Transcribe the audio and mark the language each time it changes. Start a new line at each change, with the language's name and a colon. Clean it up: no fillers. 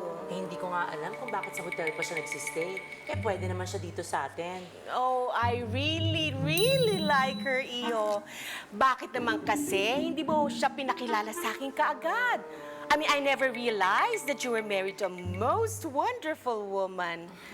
Filipino: Eh, hindi ko nga alam kung bakit sa hotel pa siya nagsistay. Eh, pwede naman siya dito sa atin.
English: Oh, I really, really like her, Iyo.
Filipino: Bakit naman kasi hindi mo siya pinakilala sa akin kaagad?
English: I mean, I never realized that you were married to a most wonderful woman.